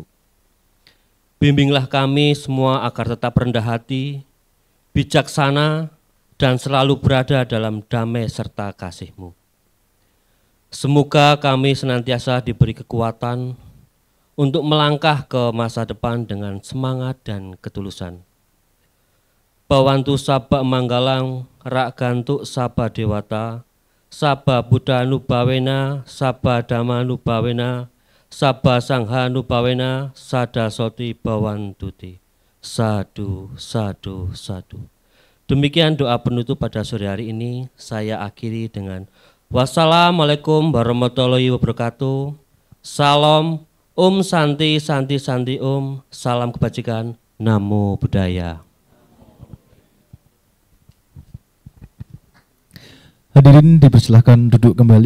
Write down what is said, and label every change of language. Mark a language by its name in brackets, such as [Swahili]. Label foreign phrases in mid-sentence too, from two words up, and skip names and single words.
[Indonesian] Bimbinglah kami semua agar tetap rendah hati, bijaksana, dan selalu berada dalam damai serta kasih-Mu. Semoga kami senantiasa diberi kekuatan untuk melangkah ke masa depan dengan semangat dan ketulusan. [Pali] Bawantu Sabba Manggalang, Rak Gantuk Sabba Dewata, Sabba Buddha Nubawena, Sabba Dhamma Nubawena, Sabba Sangha Nubawena, Sada Soti Bawantuti. Sadu, sadu, sadu. [Indonesian] Demikian doa penutup pada sore hari ini. Saya akhiri dengan [Arabic] والسلام عليكم ورحمة الله وبركاته. [Sanskrit] Salam, ॐ शान्ति शान्ति शान्ति ॐ. [Indonesian] Salam kebajikan, [Pali] Namo Buddhaya. [Indonesian] Hadirin dipersilahkan duduk kembali.